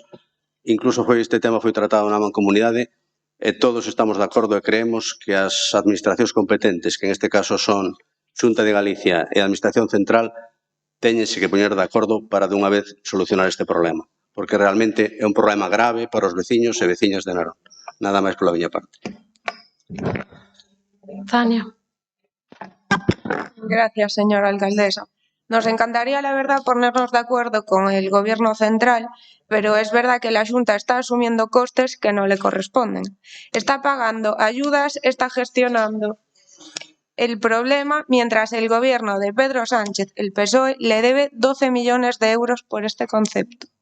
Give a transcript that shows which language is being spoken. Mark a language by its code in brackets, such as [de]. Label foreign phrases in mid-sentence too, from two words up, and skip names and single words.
[gl] Incluso este tema foi tratado na mancomunidade e todos estamos de acordo e creemos que as administracións competentes, que en este caso son Xunta de Galicia e a Administración Central, teñense que poñer de acordo para dunha vez solucionar este problema, porque realmente é un problema grave para os veciños e veciñas de Narón. Nada máis pola miña parte. Tania. [es] Gracias, señora alcaldesa. Nos encantaría, la verdad, ponernos de acuerdo con el Gobierno central, pero es verdad que la Xunta está asumiendo costes que no le corresponden. Está pagando ayudas, está gestionando el problema, mientras el Gobierno de Pedro Sánchez, el PSOE, le debe 12 millones de euros por este concepto.